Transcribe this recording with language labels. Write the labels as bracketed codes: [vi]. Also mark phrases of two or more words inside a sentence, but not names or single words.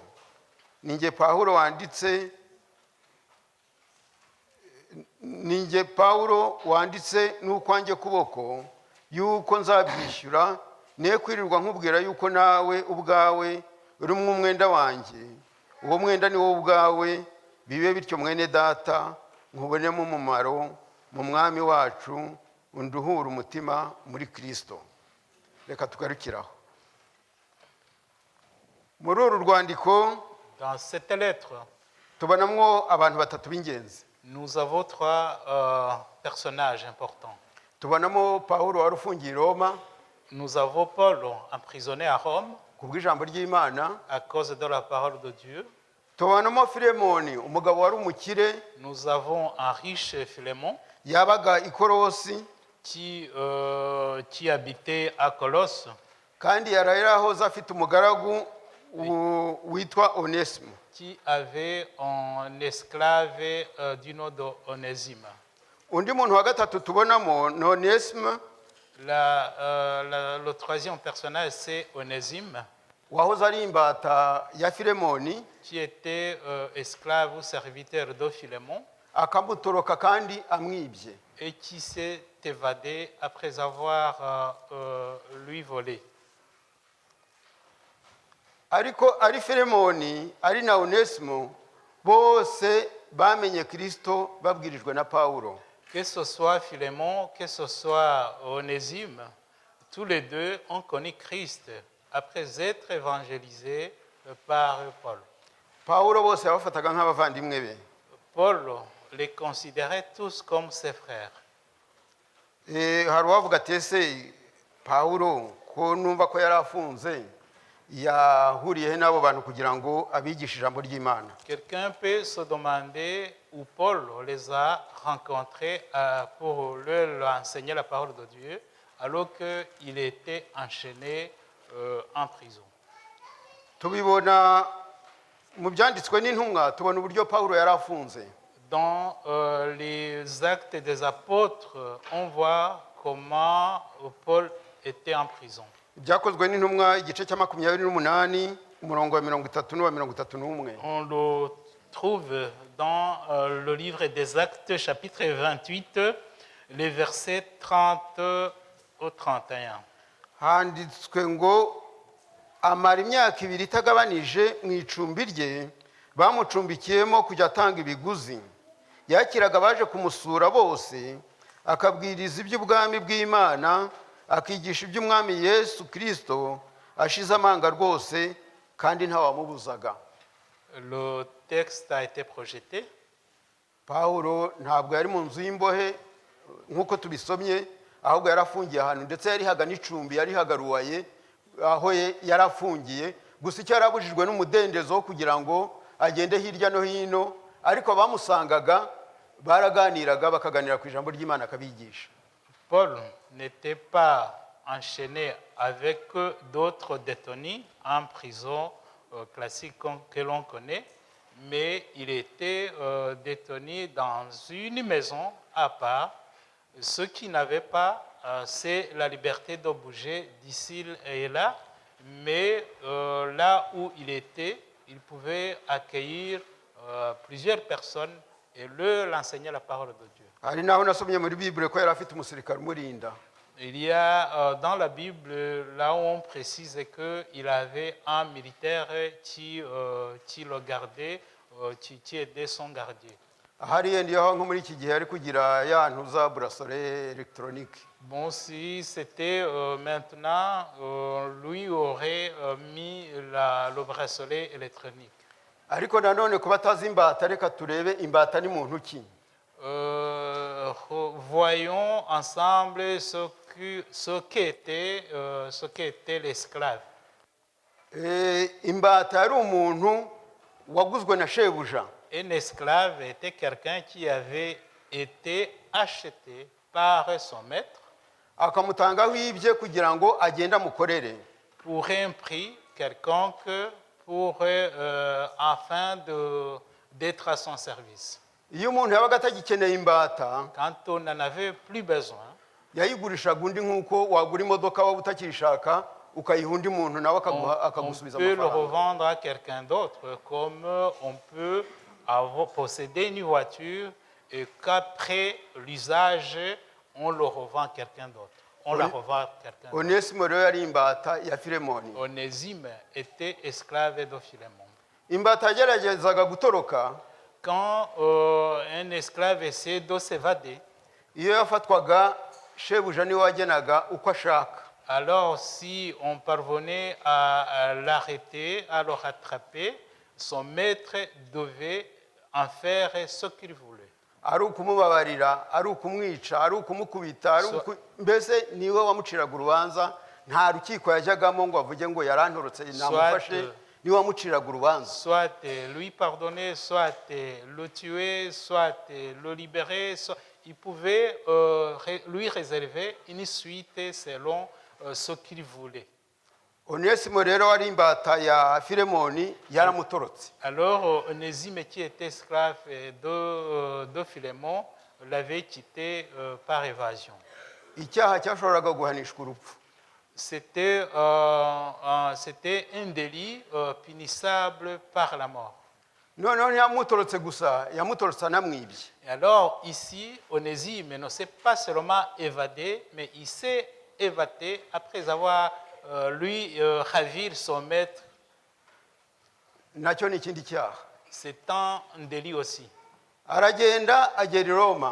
[rw] Ninjye Pawulo wanditse n'ukwanjye kuboko yuko nzabyishyura, ne kwirirwa nkubwira yuko nawe ubwawe uri umwenda wanjye. Uwo mwenda ni wowe ubwawe. Bibe bityo mwene data, nkubonemo umumaro mu mwami wacu, unduhura umutima muri Kristo. Reka tugarukiraho. Muri uru rwandiko, [fr] Dans cette lettre, [rw] tubonamwo abantu batatu b'ingenzi. [fr] nous avons trois personnages importants. [rw] Tubonamo Pawulo wari ufungiye i Roma [fr] Nous avons Paul emprisonné à Rome [rw] ku bw'ijambo ry'Imana. [fr] à cause de la parole de Dieu. [rw] Tubonamo Filemoni, umugabo wari umukire, [fr] Nous avons un riche Philémon [rw] yabaga i Kolosi, [fr] qui habitait à Colosse, [rw] kandi yari yarahoze afite umugaragu witwa Onesimo. [fr] qui avait un esclave du nom d'Onésime. [rw] Undi muntu wa gatatu tubonamo ni Onesimo, [fr] Le troisième personnage, c'est Onésime, [rw] wahoze ari imbata ya Filemoni, [fr] qui était esclave ou serviteur de Philémon [rw] akamutoroka kandi amwibye. [fr] et qui s'est évadé après avoir lui volé. [rw] Ariko ari Filemoni ari na Onesimo bose bamenye Kristo babwirijwe na Pawulo. [fr] Que ce soit Philémon, que ce soit Onésime, tous les deux ont connu Christ après être évangélisés par Paul. [rw] Pawulo bose yabafataga nk'abavandimwe be. [fr] Paul les considérait tous comme ses frères. [rw] Hari uwavuga ati ese Pawulo ko numva ko yari afunze yahuriye he n'abo bantu kugira ngo abigishe ijambo ry'Imana? [fr] Quelqu'un peut se demander où Paul les a rencontrés pour leur enseigner la parole de Dieu alors qu'il était enchaîné en prison. [rw] Tubibona mu byanditswe n'intumwa, tubona uburyo Pawulo yari afunze. [fr] Dans les actes des apôtres, on voit comment Paul était en prison. [rw] Byakozwe n'intumwa igice cya 28 umurongo wa 30 n'uwa 31. [fr] On le trouve dans le livre des Actes, chapitre 28, les versets 30 au 31. [rw] Handitswe ngo amara imyaka 2 itagabanije mu icumbi rye, bamucumbikiyemo kujya atanga ibiguzi. Yakiraga baje kumusura bose, akabwiriza iby'ubwami bw'Imana, akigisha iby'umwami Yesu Kristo, ashize amanga rwose kandi ntawamubuzaga. [fr] Le texte a été projeté. [rw] Pawulo ntabwo yari mu nzu y'imbohe nk'uko tubisomye, ahubwo yarafungiye ahantu, ndetse yari haga n'icumbi, yari hagaruwaye aho yari afungiye. Gusa icyo yarabujijwe n'umudendezo kugira ngo agende hirya no hino, ariko bamusangaga baraganiraga, bakaganira ku ijambo ry'Imana akabigisha. [fr] Paul n'était pas enchaîné avec d'autres détenus en prison classique que l'on connaît, mais il était détenu dans une maison à part. Ce qu'il n'avait pas, c'est la liberté de bouger d'ici et là, mais là où il était, il pouvait accueillir plusieurs personnes et leur enseigner la parole de Dieu. [rw] Hari naho nasomye muri Bible ko yari afite umusirikare umurinda. [fr] Il y a dans la Bible, là où on précise qu'il avait un militaire qui le gardait, qui était son gardien. [rw] Hari yendiyeho nko muri iki gihe ari kugira ya ntuza [fr] bracelet électronique. Bon, si c'était maintenant, lui aurait mis le bracelet électronique. [rw] Ariko nanone kuba atazi imbata, reka turebe imbata ni muntu ki. [fr] Voyons ensemble ce qu'était l'esclave. [rw] Imbata yari umuntu waguzwe na shebuja. [fr] Un esclave était quelqu'un qui avait été acheté par son maître. [rw] akamutangaho ibye kugira ngo agende amukorere. [fr] pour un prix quelconque, afin d'être à son service. [rw] Iyo umuntu yabaga atagikeneye imbata, [fr] Quand on n'en avait plus besoin, [rw] yayigurishaga undi nk'uko wagura imodoka waba utakishaka ukayiha undi muntu nawe [fr] on [rw] akagusubiza [fr] peut le [rw] amafaranga. [fr] revendre à quelqu'un d'autre, comme on peut posséder une voiture et qu'après l'usage, on le revend à quelqu'un d'autre. On la revend à quelqu'un d'autre. [rw] Onesimo rero yari imbata ya Filemoni. [fr] Onésime était esclave de Philémon. [rw] Imbata yageragezaga gutoroka, [fr] Quand un esclave essaie de s'évader, [rw] iyo yafatwaga shebuja niwe wagenaga uko ashaka. [fr] alors si on parvenait à l'arrêter, à le rattraper, son maître devait en faire ce qu'il voulait. [rw] Ari ukumubabarira, ari ukumwica, ari ukumukubita, mbese niwe wamuciraga urubanza. Nta rukiko yajyagamo ngo avuge ngo yarantorotse namufashe, niwe wamuciraga urubanza. [fr] Soit lui pardonner, soit le tuer, soit le libérer. Il pouvait lui réserver une suite selon ce qu'il voulait. [rw] Onesimo rero wari imbata ya Filemoni yaramutorotse. [fr] Alors Onésime, qui était esclave de Philémon, l'avait quitté par évasion. [rw] Icyaha cyashoboraga guhanishwa urupfu. [fr] C'était un délit punissable par la mort. [rw] Noneho ntiyamutorotse gusa, yamutorotse anamwibye. [fr] Et alors ici, Onésime ne s'est pas seulement évadé, mais il s'est évadé après avoir lui ravi son maître. [rw] Nacyo ni ikindi cyaha. [fr] C'est un délit aussi. [rw] Aragenda agera i Roma.